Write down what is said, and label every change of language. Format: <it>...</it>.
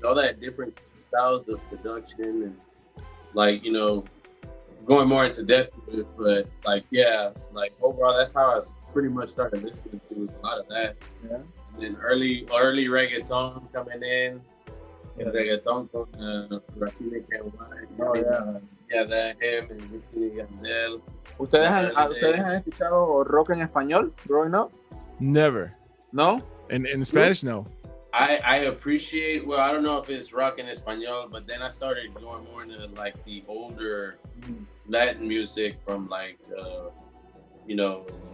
<en>All that different styles of production and like, you know, going more into depth with it, but like, yeah, like overall, that's how I pretty much started listening to a lot of that. Yeah. And then early reggaeton coming in. Reggaeton con Rakim Oh, yeah. Yeah, that him and Wisin y Yandel.</en> <es>¿Ustedes han escuchado rock en español</es> <en>growing up? Never. No? In Spanish, no. I appreciate, well, I don't know if it's rock en español, but then I started going more into like the older Latin music from like, you know.</en>